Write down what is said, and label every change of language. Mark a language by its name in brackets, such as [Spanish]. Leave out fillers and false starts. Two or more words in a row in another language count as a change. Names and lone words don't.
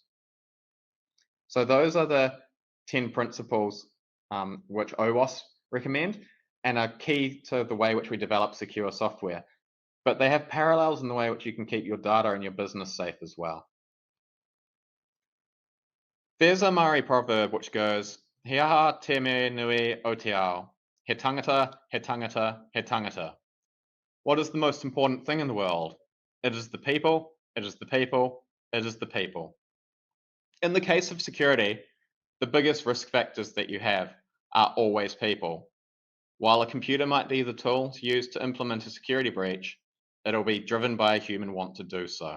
[English] So those are the 10 principles which OWASP recommend and are key to the way which we develop secure software. But they have parallels in the way which you can keep your data and your business safe as well. There's a Maori proverb which goes, [Māori] He aha te me nui o te ao, he tangata, he tangata, he tangata. [English] What is the most important thing in the world? It is the people, it is the people, it is the people. In the case of security, the biggest risk factors that you have are always people. While a computer might be the tool used to implement a security breach, it'll be driven by a human want to do so.